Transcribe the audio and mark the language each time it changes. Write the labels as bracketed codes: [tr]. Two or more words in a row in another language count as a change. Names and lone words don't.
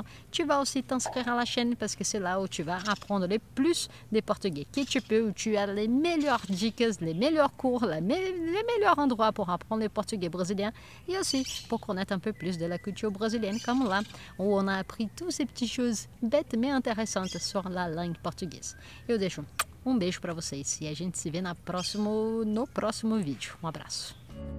[fr] Tu vas aussi t'inscrire à la chaîne parce que c'est là où tu vas apprendre le plus des portugais que tu peux, où tu as les meilleures dicas, les meilleurs cours, les meilleurs endroits pour apprendre le portugais brésilien et aussi pour connaître un peu plus de la culture brésilienne comme là, où on a appris toutes ces petites choses bêtes mais intéressantes sur la langue portugaise. [pt] Eu deixo beijo para vocês e a gente se vê no próximo vídeo. Um abraço.